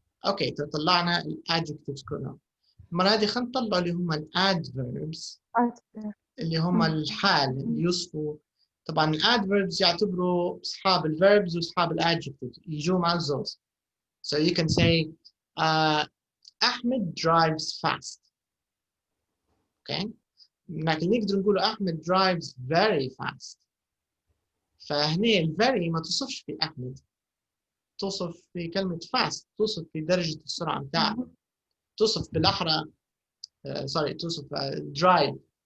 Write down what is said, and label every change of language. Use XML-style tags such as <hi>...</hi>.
<ar>Okay, طلعنا الادجكتيفز كلهم. المرة هذه خلينا نطلع اللي هم الادفيربس اللي هم الحال اللي يوصفوا. طبعا الادفيربس يعتبروا اصحاب الفيربز واصحاب الادجكتيفز يجوا مع الزوز.</ar> <en>So you can say Ahmed drives fast. Okay.</en> <ar>لكن نقدر نقول أحمد</ar> <en>drives very fast.</en> <ar>فهنا ال very ما توصفش في أحمد. توصف في كلمة fast. توصف في درجة السرعة بتاعه. توصف بالأحرى توصف drive.</ar>